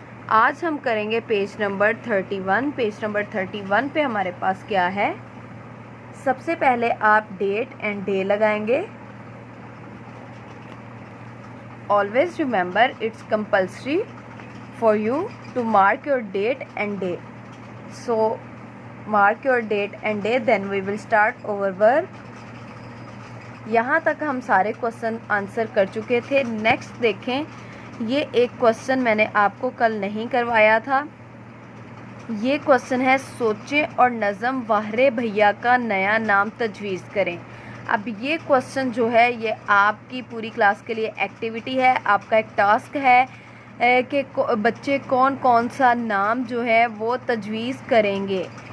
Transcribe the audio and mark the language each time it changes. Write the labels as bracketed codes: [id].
[hi] आज हम करेंगे पेज नंबर 31। पेज नंबर 31 पे हमारे पास क्या है। सबसे पहले आप डेट एंड डे लगाएंगे। [en] Always remember it's compulsory for you to mark your date and day. So mark your date and day, then we will start our work. [hi] यहाँ तक हम सारे क्वेश्चन आंसर कर चुके थे। नेक्स्ट देखें, ये एक क्वेश्चन मैंने आपको कल नहीं करवाया था। ये क्वेश्चन है, सोचें और नज़म वाहरे भैया का नया नाम तजवीज़ करें। अब ये क्वेश्चन जो है ये आपकी पूरी क्लास के लिए एक्टिविटी है, आपका एक टास्क है कि बच्चे कौन कौन सा नाम जो है वो तजवीज़ करेंगे।